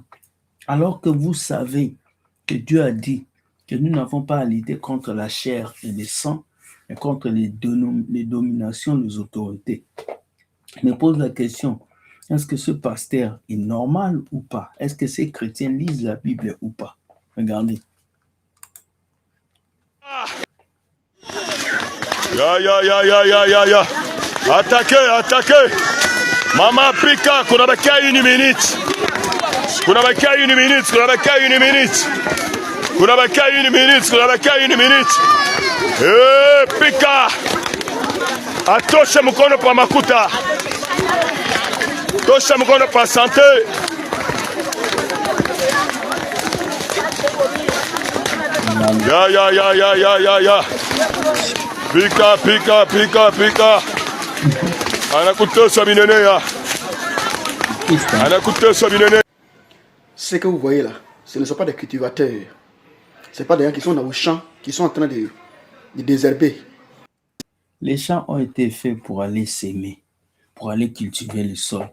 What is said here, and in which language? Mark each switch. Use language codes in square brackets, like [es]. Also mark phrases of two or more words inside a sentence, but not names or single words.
[fr] Alors que vous savez que Dieu a dit que nous n'avons pas à lutter contre la chair et le sang, mais contre les dominations, les autorités. Je me pose la question, est-ce que ce pasteur est normal ou pas? Est-ce que ces chrétiens lisent la Bible ou pas? Regardez. [sw] Ya. Attaquez. Mama Pika, kunabakia [fr] une minute. [sw] Kunabakia [fr] une minute. [sw] Pika. Atosha mkono pa makuta. Tosha mkono pa santé. Ya. Pika. [fr] Ce que vous voyez là, ce ne sont pas des cultivateurs. Ce ne sont pas des gens qui sont dans le champ, qui sont en train de désherber. Les champs ont été faits pour aller s'aimer, pour aller cultiver le sol.